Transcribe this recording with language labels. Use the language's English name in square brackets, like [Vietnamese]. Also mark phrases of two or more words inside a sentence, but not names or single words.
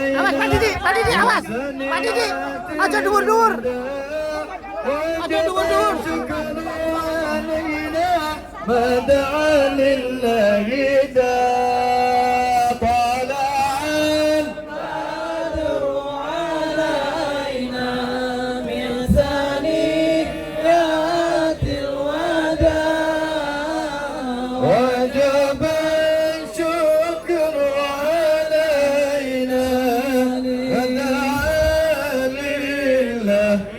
[Javanese] Pak Didi, awas. Pak Didi, aja dur. Aja dur. [Arabic] ما دعا لله داء طلع البدر علينا من ثنيات الوداع وجب الشكر علينا فدعا لله